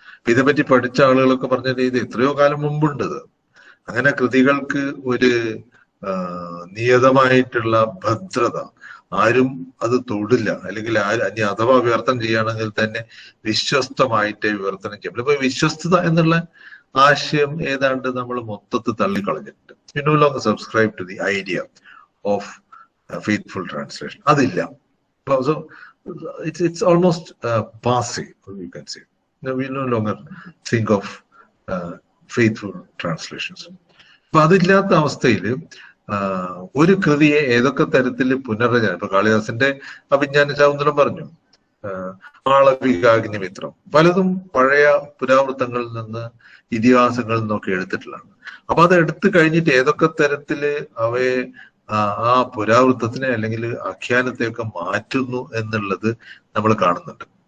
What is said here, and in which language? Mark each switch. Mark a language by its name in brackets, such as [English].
[Malayalam] ഇതേപ്പറ്റി പഠിച്ച ആളുകളൊക്കെ പറഞ്ഞത് ഇത് എത്രയോ കാലം മുമ്പുണ്ടത്. അങ്ങനെ കൃതികൾക്ക് ഒരു നിയതമായിട്ടുള്ള ഭദ്രത, ആരും അത് തൊടില്ല, അല്ലെങ്കിൽ ഇനി അഥവാ വിവർത്തനം ചെയ്യുകയാണെങ്കിൽ തന്നെ വിശ്വസ്തമായിട്ടേ വിവർത്തനം ചെയ്യും. ഇപ്പൊ വിശ്വസ്തത എന്നുള്ള ആശയം ഏതാണ്ട് നമ്മൾ മൊത്തത്തിൽ തള്ളിക്കളഞ്ഞിട്ടുണ്ട്. [English] You no longer subscribe to the idea of faithful translation. [Malayalam] അതില്ല. [English] So it's almost passe, you can say. We no longer think of faithful translations. [Malayalam] അപ്പൊ അതില്ലാത്ത അവസ്ഥയിൽ ഒരു കൃതിയെ ഏതൊക്കെ തരത്തിൽ പുനർരചന, ഇപ്പൊ കാളിദാസന്റെ അഭിജ്ഞാന ശാകുന്തളം പറഞ്ഞു, മാളവികാഗ്നിമിത്രം, പലതും പഴയ പുരാവൃത്തങ്ങളിൽ നിന്ന് ഇതിഹാസങ്ങളിൽ നിന്നൊക്കെ എടുത്തിട്ടുള്ളതാണ്. അപ്പൊ അത് എടുത്തു കഴിഞ്ഞിട്ട് ഏതൊക്കെ തരത്തില് അവയെ ആ പുരാവൃത്തത്തിനെ അല്ലെങ്കിൽ ആഖ്യാനത്തെയൊക്കെ മാറ്റുന്നു എന്നുള്ളത് നമ്മൾ കാണുന്നുണ്ട്.